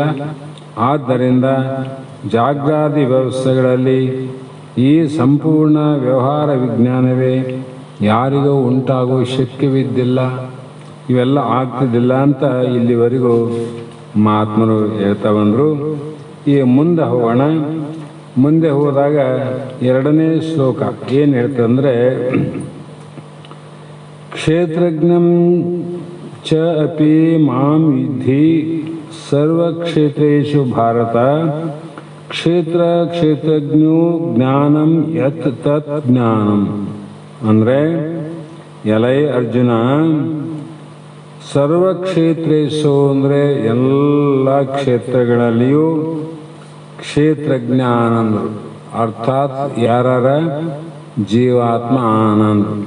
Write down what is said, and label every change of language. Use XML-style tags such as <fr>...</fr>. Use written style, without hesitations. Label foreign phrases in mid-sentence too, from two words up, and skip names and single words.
<kn>ಆದ್ದರಿಂದ ಜಾಗ್ರಾದಿ ವ್ಯವಸ್ಥೆಗಳಲ್ಲಿ ಈ ಸಂಪೂರ್ಣ ವ್ಯವಹಾರ ವಿಜ್ಞಾನವೇ ಯಾರಿಗೂ ಉಂಟಾಗುವ ಶಕ್ಯವಿದ್ದಿಲ್ಲ, ಇವೆಲ್ಲ ಆಗ್ತಿದ್ದಿಲ್ಲ ಅಂತ ಇಲ್ಲಿವರೆಗೂ ಮಹಾತ್ಮರು ಹೇಳ್ತಾ ಬಂದರು. ಈ ಮುಂದೆ ಹೋಗೋಣ. ಮುಂದೆ ಹೋದಾಗ 2ನೇ ಶ್ಲೋಕ ಏನು ಹೇಳ್ತಂದರೆ,</kn> <sa>ಕ್ಷೇತ್ರಜ್ಞಂ ಚ ಅಪಿ ಮಾಂ ವಿಧಿ ಸರ್ವಕ್ಷೇತ್ರೇಷು ಭಾರತ ಕ್ಷೇತ್ರ ಕ್ಷೇತ್ರಜ್ಞೋ ಜ್ಞಾನಂ ಯತ್ ತತ್ ಜ್ಞಾನಂ.</sa> <kn>ಅಂದರೆ ಎಲೈ ಅರ್ಜುನ, ಸರ್ವಕ್ಷೇತ್ರೇಶು ಅಂದರೆ ಎಲ್ಲ ಕ್ಷೇತ್ರಗಳಲ್ಲಿಯೂ ಕ್ಷೇತ್ರಜ್ಞ ಆನಂದ, ಅರ್ಥಾತ್ ಯಾರ ಜೀವಾತ್ಮ ಆನಂದ.</kn>